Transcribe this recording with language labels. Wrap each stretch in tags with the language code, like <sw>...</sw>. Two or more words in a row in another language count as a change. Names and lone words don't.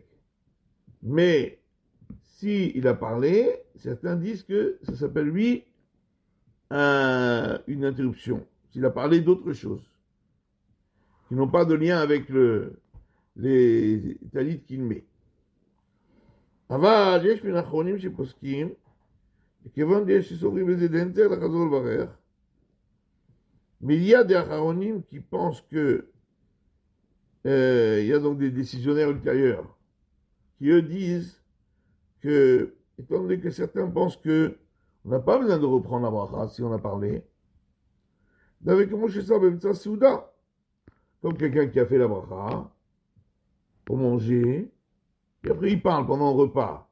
<fr>Mais s'il a parlé, certains disent que ça s'appelle lui une interruption. S'il a parlé d'autre chose. qui n'ont pas de lien avec les talits qu'il met.</fr> <he>אבל יש מן האחרונים שפוסקים, וכיוון יש שסוברים בזה דין צריך לחזור לברך,</he> <fr>mais il y a des Aharonim qui pensent que il y a donc des décisionnaires ultérieurs qui eux disent que, étant donné que certains pensent que on n'a pas besoin de reprendre la bracha si on a parlé, avec Moshe Sabbath Souda, comme quelqu'un qui a fait la bracha pour manger, et après il parle pendant le repas.</fr>